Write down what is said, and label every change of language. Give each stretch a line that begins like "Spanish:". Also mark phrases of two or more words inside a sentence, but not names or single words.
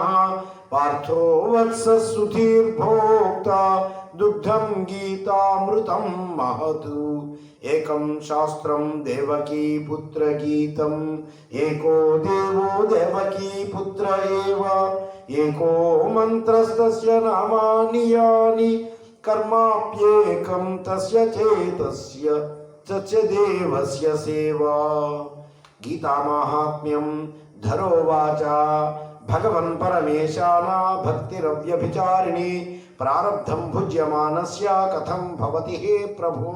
Sanskrit: పార్థో వత్స సుధీర్భోక్తా దుగ్ధం గీతామృతం మహత్. ఏకం శాస్త్రం దేవకీ పుత్ర గీతం. ఏకో దేవో దేవకీ పుత్ర ఏవ. ఏకో మంత్రస్తస్య నామాని యాని कर्माप्येकं तस्य चेतस्य च देवस्य सेवा। गीतामाहात्म्यं धरोवाच भगवन् परमेशाना भक्तिरव्यभिचारिणी प्रारब्धं भुज्यमानस्य कथं भवति हे प्रभो।